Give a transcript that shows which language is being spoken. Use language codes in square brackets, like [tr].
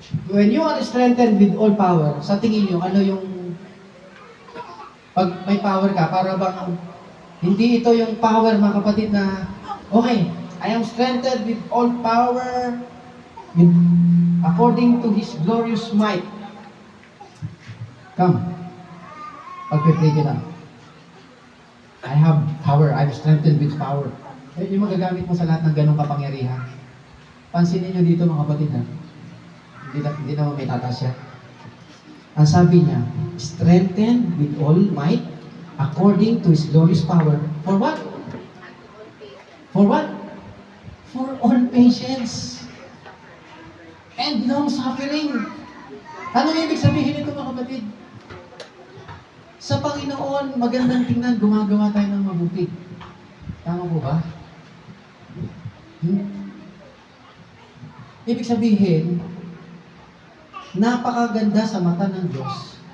[en] When you are strengthened with all power, [tl] sa tingin nyo, ano yung pag may power ka, para bang hindi ito yung power mga kapatid na okay, [en] I am strengthened with all power with, according to His glorious might. Come. [tl] Pag-pray ka lang. [en] I have power. I'm strengthened with power. [tl] Yung magagamit mo sa lahat ng ganong kapangyarihan. Pansinin nyo dito mga kapatid ha. Hindi naman may tatas siya. Ang sabi niya, [en] strengthened with all might according to His glorious power. For what? For what? For all patience and long suffering. [tl] Ano ibig sabihin nito mga kapatid? Sa Panginoon, magandang tingnan, gumagawa tayo ng mabuti. Tama po ba? Ibig sabihin, napakaganda sa mata ng Diyos.